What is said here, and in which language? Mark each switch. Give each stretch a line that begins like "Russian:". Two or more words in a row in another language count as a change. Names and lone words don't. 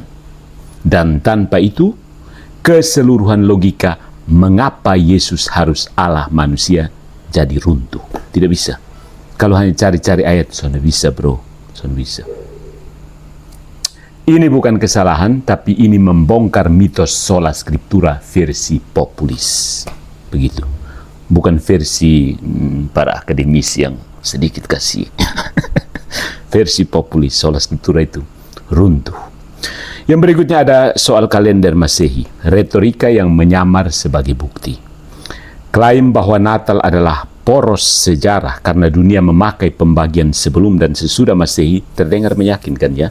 Indonesian: Dan tanpa itu, keseluruhan logika mengapa Yesus harus Allah manusia jadi runtuh. Tidak bisa. Kalau hanya cari-cari ayat, sudah bisa bro, sudah bisa. Ini bukan kesalahan, tapi ini membongkar mitos
Latin: sola scriptura
Indonesian: versi populis. Begitu. Bukan versi para akademisi yang sedikit kasih. Versi populis,
Latin: sola scriptura
Indonesian: itu runtuh. Yang berikutnya ada soal kalender Masehi, retorika yang menyamar sebagai bukti. Klaim bahwa Natal adalah poros sejarah karena dunia memakai pembagian sebelum dan sesudah Masehi terdengar meyakinkan ya.